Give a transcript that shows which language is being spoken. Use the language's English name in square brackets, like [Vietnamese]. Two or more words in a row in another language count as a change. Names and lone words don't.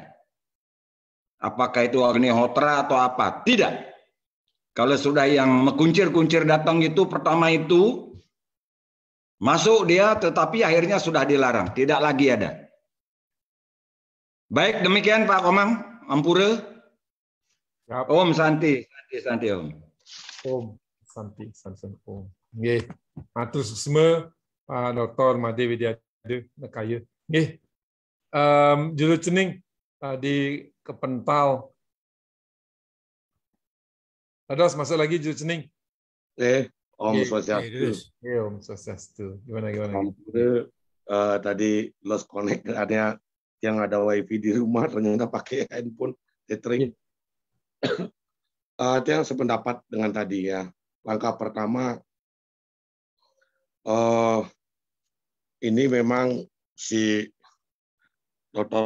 [Indonesian] Apakah itu Agnihotra atau apa? Tidak. Kalau sudah yang mekuncir-kuncir datang itu pertama itu masuk dia tetapi akhirnya sudah dilarang. Tidak lagi ada. Baik demikian Pak Komang Ampura. [Sanskrit] Om Santi Om. Om Santi Om. Nggih. [Indonesian] Matur semua Pak Dr. Made Widyade Nekaya. Nggih. Juru cening di Kepental. Ados masuk lagi juru cening. [Balinese] Om Swastiastu. Om Swastiastu. [Indonesian] Gimana? Ampura tadi [English] lost connect [Indonesian] ada yang ada wifi di rumah ternyata pakai handphone tethering. Itu yang sependapat dengan tadi ya. Langkah pertama ini memang si Dr.